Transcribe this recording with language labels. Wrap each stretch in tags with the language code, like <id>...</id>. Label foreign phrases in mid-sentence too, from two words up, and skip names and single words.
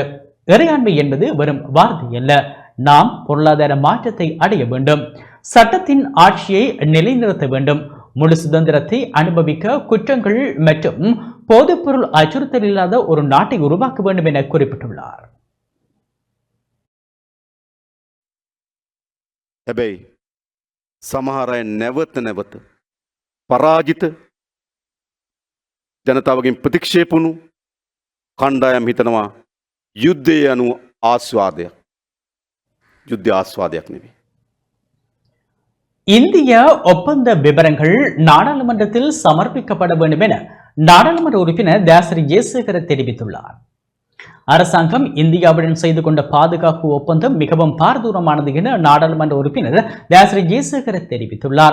<ta>இறையாண்மை என்பது வெறும் வார்த்தை அல்ல. நாம் பொருளாதார மாற்றத்தை அடைய வேண்டும். சட்டத்தின் ஆட்சியை நிலைநிறுத்த வேண்டும். முழு சுதந்திரத்தை அனுபவிக்க குற்றங்கள் மற்றும் போதைப்பொருள் அச்சுறுத்தல் இல்லாத ஒரு நாட்டை உருவாக்க வேண்டும் என குறிப்பிட்டுள்ளார்.</ta> <si>හැබැයි සමහර අය නැවත පරාජිත ජනතාවගෙන් ප්‍රතික්ෂේප වුණු කණ්ඩායම් හිතනවා යුද්ධය යනු ආස්වාදයක්. යුද්ධ ආස්වාදයක් නෙවෙයි.</si> <ta>இந்திய ஒப்பந்த விவரங்கள் நாடாளுமன்றத்தில் சமர்ப்பிக்கப்பட வேண்டும் என நாடாளுமன்ற உறுப்பினர் தாசரி ஜெயசேகர தெரிவித்துள்ளார். அரசாங்கம் இந்தியாவுடன் செய்து கொண்ட பாதுகாப்பு ஒப்பந்தம் மிகவும் பாரதூரமானது என நாடாளுமன்ற உறுப்பினர் தாசரி ஜெயசேகர தெரிவித்துள்ளார்.</ta>